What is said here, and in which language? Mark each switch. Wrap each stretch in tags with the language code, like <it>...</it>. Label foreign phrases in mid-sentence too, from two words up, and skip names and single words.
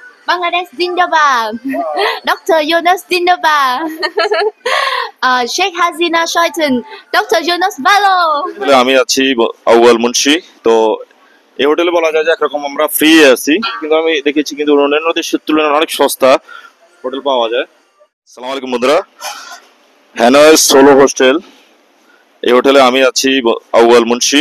<bn>Bangladesh Zindabad. Dr. Jonas Zindabad. Sheikh Hasina Shaitan. Dr. Jonas Balo. আমি আছি আউয়াল মুন্সি। তো এই হোটেলে বলা যায় যে একরকম আমরা ফ্রি আছি, কিন্তু আমি দেখেছি কিন্তু অন্যান্য দেশের তুলনায় অনেক সস্তা হোটেল পাওয়া যায়।</bn> <ar>السلام عليكم</ar> <bn>বন্ধুরা, হ্যানয় সোলো হোস্টেল, এই হোটেলে আমি আছি আউয়াল মুন্সি।</bn>